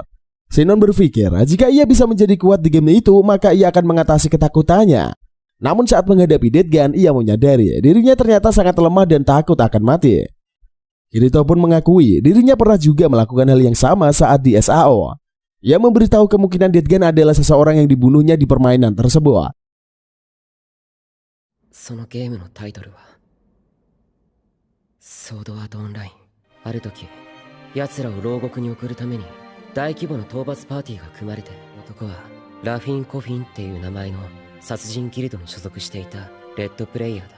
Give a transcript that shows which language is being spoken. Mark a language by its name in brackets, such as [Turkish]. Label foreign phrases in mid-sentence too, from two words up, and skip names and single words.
[Indonesian] Shinon berpikir jika ia bisa menjadi kuat di game itu, maka ia akan mengatasi ketakutannya. Namun saat menghadapi Deadgun, ia menyadari dirinya ternyata sangat lemah dan takut akan mati. Kirito pun mengakui dirinya pernah juga melakukan hal yang sama saat di SAO. Ia memberitahu kemungkinan Deadgun adalah seseorang yang dibunuhnya di permainan tersebut. [Japanese] そのゲームのタイトルはソードアートオンライン。ある時奴らを牢獄に送るために大規模な討伐パーティーが組まれて、男はラフィン・コフィンっていう名前の殺人ギルドに所属していたレッドプレイヤーだ。